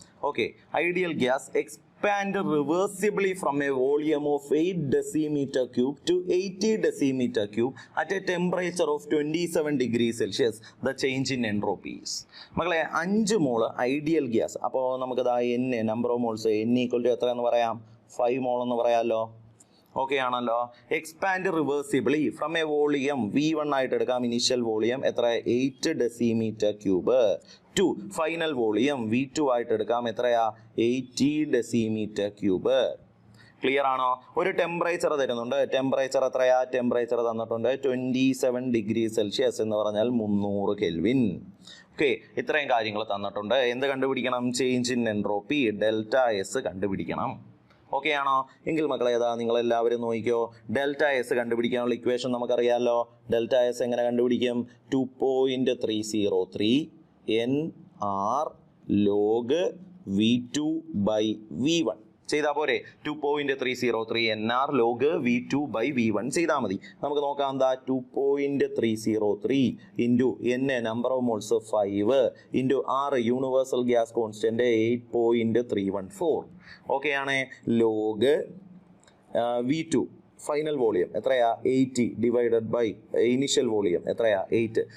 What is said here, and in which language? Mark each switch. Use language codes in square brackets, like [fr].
[en] Okay, ideal gas expand reversibly from a volume of 8 decimeter cube to 80 decimeter cube at a temperature of 27 degrees Celsius. The change in entropy is. [ml] മക്കളെ 5 മോൾ ideal gas. അപ്പോൾ നമുക്കത് number of moles n എത്ര എന്ന് പറയാം? 5 മോൾ എന്ന് പറയാമല്ലോ. Okay ആണല്ലോ. [en] expand reversibly from a volume [ml] V1 ആയിട്ട് എടുക്കാം. ഇനീഷ്യൽ വോളിയം എത്ര? 8 decimetre cube two final volume V2 ആയിട്ട് എടുക്കാം. എത്രയാ? 80 ഡെസിമീറ്റർ ക്യൂബ്. ക്ലിയർ ആണോ? ഒരു ടെമ്പറേച്ചർ തരുന്നുണ്ട്. ടെമ്പറേച്ചർ എത്രയാ? ടെമ്പറേച്ചർ തന്നിട്ടുണ്ട് 27 ഡിഗ്രി സെൽഷ്യസ് എന്ന് പറഞ്ഞാൽ 300 കെൽവിൻ. ഓക്കെ, ഇത്രയും കാര്യങ്ങൾ തന്നിട്ടുണ്ട്. എന്ത് കണ്ടുപിടിക്കണം? Change in entropy delta S കണ്ടുപിടിക്കണം. ഓക്കെ ആണോ? എങ്കിൽ മക്കളെ ഏതാ നിങ്ങൾ എല്ലാവരും നോക്കിക്കോ. ഡെൽറ്റ എസ് കണ്ടുപിടിക്കാനുള്ള ഇക്വേഷൻ നമുക്കറിയാമല്ലോ. ഡെൽറ്റ എസ് എങ്ങനെ കണ്ടുപിടിക്കും? [en] 2.303 NR log V2 by V1 [ml] ചെയ്താൽ പോരെ? [en] 2.303 NR log V2 by V1 [ml] ചെയ്താൽ മതി. നമുക്ക് നോക്കാം എന്താ? [en] 2.303 into N number of moles 5 into R universal gas constant 8.314. [ml] Okay ആണ്. ലോഗ് V2 ഫൈനൽ വോളിയം എത്രയാ? [en] 80 divided by initial volume [ml] എത്രയാ? [en] 8.